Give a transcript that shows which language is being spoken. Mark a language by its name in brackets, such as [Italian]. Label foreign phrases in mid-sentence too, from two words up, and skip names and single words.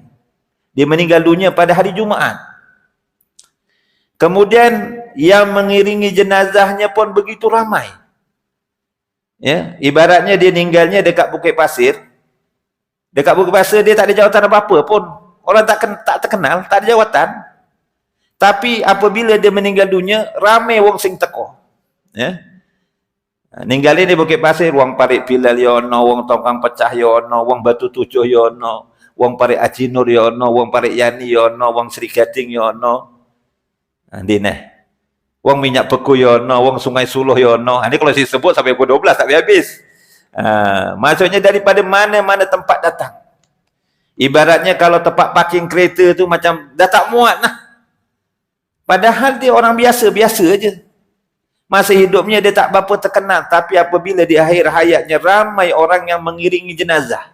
[Malay] Dia meninggal dunia pada hari Jumaat. Kemudian yang mengiringi jenazahnya pun begitu ramai. Ya, ibaratnya dia meninggalnya dekat Bukit Pasir. Dekat Bukit Pasir dia tak ada jawatan apa-apa pun. Orang tak terkenal, tak ada jawatan. Tapi apabila dia meninggal dunia, ramai [Javanese] wong sing teko. [Malay] Ya. Ninggalin di Bukit Pasir, [Javanese] wong parik Pilal yono, wong tongkang pecah yono, wong batu tujuh yono, wong parik Aji Nur yono, wong parik Yani yono, wong Sri Gading yono. Dine. Wong minyak beku yono, wong Sungai Suluh yono. [Malay] Ini kalau saya sebut sampai pukul 12 tak habis. Maksudnya daripada mana-mana tempat datang. Ibaratnya kalau tempat parking kereta tu macam dah tak muat lah. Padahal dia orang biasa-biasa je. Masa hidupnya dia tak berapa terkenal. Tapi apabila di akhir hayatnya, ramai orang yang mengiringi jenazah.